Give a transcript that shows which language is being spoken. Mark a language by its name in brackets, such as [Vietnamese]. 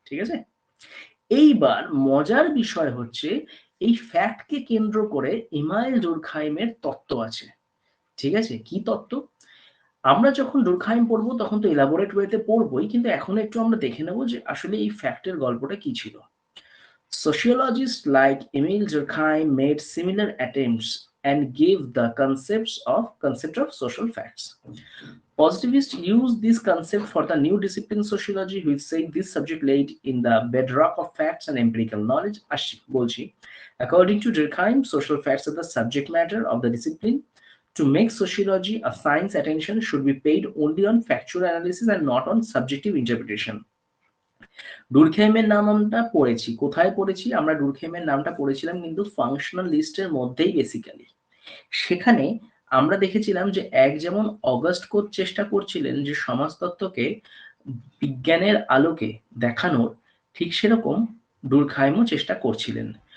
[Bangla] ঠিক আছে, এইবার মজার বিষয় হচ্ছে এই ফ্যাক্টকে কেন্দ্র করে ইমানুয়েল ডুরখাইমের তত্ত্ব আছে। ঠিক আছে, কি তত্ত্ব? আমরা যখন ডুরখাইম পড়বো তখন তো এলাবোরেট ওয়েতে পড়বোই, কিন্তু এখন একটু আমরা দেখে নেব যে আসলে এই ফ্যাক্টের গল্পটা কি ছিল। [English] Sociologists like Emil Durkheim made similar attempts and gave the concept of social facts. Positivists use this concept for the new discipline sociology, which said this subject laid in the bedrock of facts and empirical knowledge. According to Durkheim, social facts are the subject matter of the discipline. To make sociology a science, attention should be paid only on factual analysis and not on subjective interpretation. [Bangla] ডুরখেইমের নাম আমরা পড়েছি, কোথায় পড়েছি আমরা? ডুরখেইমের নামটা পড়েছিলাম কিন্তু functional লিস্টের মধ্যেই বেসিক্যালি। সেখানে আমরা দেখেছিলাম যে এক যেমন অগাস্ট কোট চেষ্টা করছিলেন যে সমাজতত্ত্বকে বিজ্ঞানের আলোকে দেখানোর, ঠিক সেরকম ডুরখাইমও চেষ্টা করছিলেন।